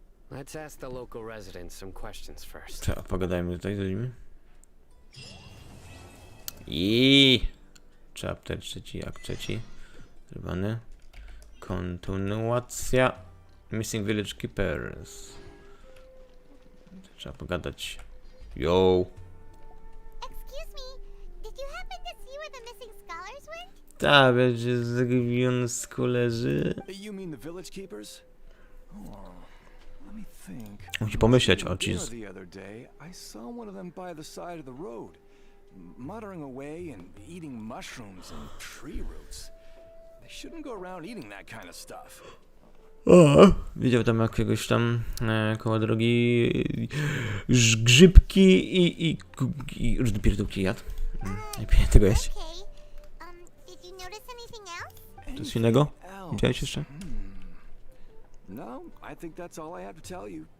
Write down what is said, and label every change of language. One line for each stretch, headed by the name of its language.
English: Let's ask the local residents some questions first.
Polish: Tak, pogadajmy tutaj z ludźmi. I chapter trzeci, jak trzeci. Zrobiony. Kontynuacja. Missing Village Keepers. Trzeba pogadać. Yo.
English: Excuse me. Did you happen to see where the missing scholars went?
Polish: Ta, będzie zagubiony skolerzy.
English: You mean the village keepers? Oh, let me think.
Polish: Musi pomyśleć, o
English: Dinner jeez. The other day, I saw one of them by the side of the road, muttering away and eating mushrooms and tree roots. They shouldn't go around eating that kind of stuff.
Polish: O, widział tam jakiegoś tam koło drogi grzybki i różne pierdółki jadł. Nie powinien tego jeść.
English: Okay. Did you notice anything else?
Polish: Coś innego?
English: Else?
Polish: Widziałeś jeszcze?
English: No, I think that's all I have to tell you.